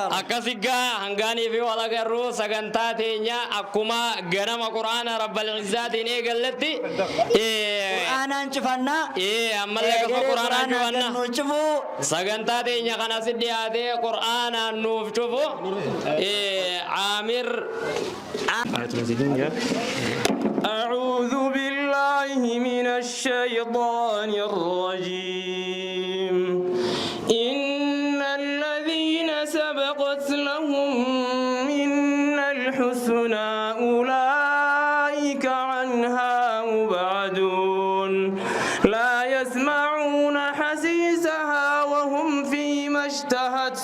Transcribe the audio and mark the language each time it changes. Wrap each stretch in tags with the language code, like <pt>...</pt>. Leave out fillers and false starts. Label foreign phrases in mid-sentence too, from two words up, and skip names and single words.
<om>Akkasigaa hangaanii fi walagarruu sagantaa teenya akkuma ganama quraana rabbal izzaatiin eegallatti quraanaan cufannaa ammallee qafa quraanaan cufannaa sagantaa teenya kana si dhiyaatee quraanaan nuuf cufu Amir</om> <ar>أعوذ بالله من الشيطان الرجيم إن الذين سبقت لهم منا الحسنى أولئك عنها مبعدون لا يسمعون حسيسها وهم فيما اشتهت</ar>